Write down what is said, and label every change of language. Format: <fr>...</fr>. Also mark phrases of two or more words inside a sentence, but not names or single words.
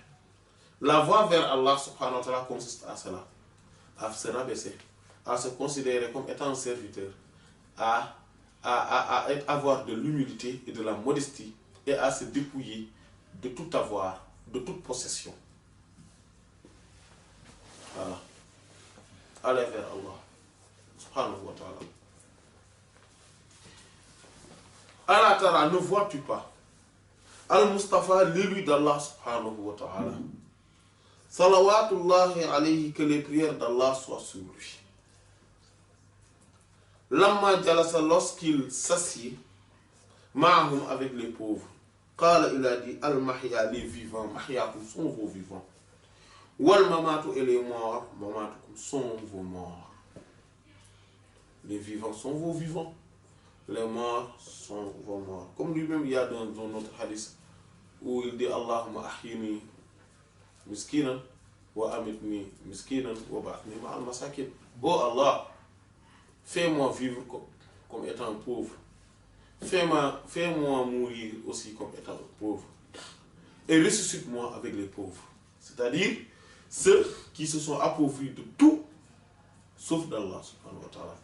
<fr>La voie vers</fr> <ar>الله سبحانه وتعالى</ar> <fr>consiste à cela, à se rabaisser, à se considérer comme étant un serviteur, à avoir de l'humilité et de la modestie et à se dépouiller de tout avoir, de toute possession. Voilà. Aller vers</fr> <ar>الله سبحانه وتعالى. الله تعالى,</ar> <fr>ne vois-tu pas Al-Mustafa, l'élu d'Allah</fr> <ar>سبحانه وتعالى, صلوات الله عليه,</ar> <fr>que les prières d'Allah soient sur lui.</fr> <ar>لما جلس,</ar> <fr>lorsqu'il s'assied, ma'ahum, avec les pauvres, qala, il a dit, al-mahya, les vivants, mahyakum sont vos vivants,</fr> <ar>والممات,</ar> <fr>et les morts, mamatukum sont vos morts. Les vivants sont vos vivants, les morts sont vos morts. Comme lui-même, il y a dans notre hadith où il dit</fr> <ar>اللهم أحيني مسكينا وأمتني مسكينا وابعثني مع المساكين.</ar> <fr>Oh Allah, fais-moi vivre comme étant pauvre. Fais-moi mourir aussi comme étant pauvre. Et ressuscite-moi avec les pauvres. C'est-à-dire ceux qui se sont appauvris de tout, sauf d'</fr> <ar>الله سبحانه وتعالى.</ar>